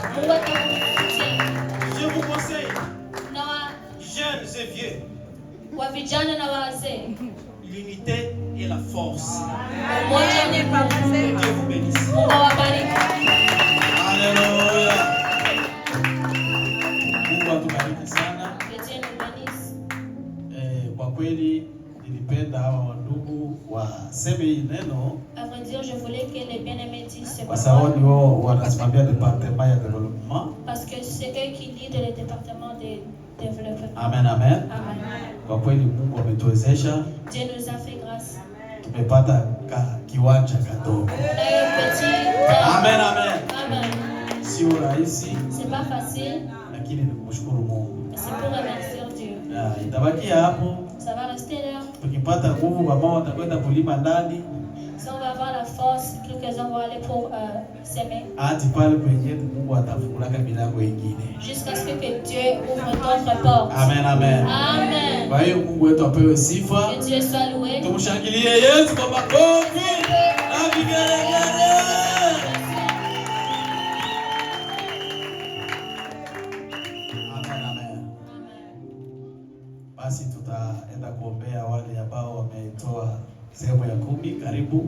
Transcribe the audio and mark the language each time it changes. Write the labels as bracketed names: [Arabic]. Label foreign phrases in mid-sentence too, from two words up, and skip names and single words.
[French] Je vous conseille, jeunes et vieux, l'unité et la force. Que Dieu vous bénisse. Alléluia. [Swahili] Mungu atubariki sana. Kwa kweli nilipenda hawa ndugu waseme hii neno. Kwa sababu wao wanasimamia departement ya development. [French] Parce que c'est eux qui lead le département de développement. Amen, amen. Amen. [Swahili] Kwa kweli Mungu ametuwezesha. [French] Dieu nous a fait grâce. [Swahili] Tumepata kiwanja kadogo. Amen, amen. Amen. Sio rahisi. [French] C'est pas facile. [Swahili] Lakini nikumshukuru Mungu. [French] C'est pour remercier Dieu. [Swahili] Itabaki hapo. [French] Ça va rester là. [Swahili] Tukipata nguvu mama watakwenda kulima ndani. [French] Si on va avoir la force, quelques-uns vont aller pour s'aimer. [Swahili] Hadi pale kwenye Mungu atafungulaka milango mingine. [French] Jusqu'à ce que Dieu ouvre d'autres portes. Amen, amen. Amen. [Swahili] Kwa hiyo Mungu wetu apewe sifa. [French] Que Dieu soit loué. [Swahili] Tumshangilie Yesu kwa makofi na vigelegele. Amen, amen. Basi tutaenda kuombea wale ambao wametoa sehemu ya 10. Karibu.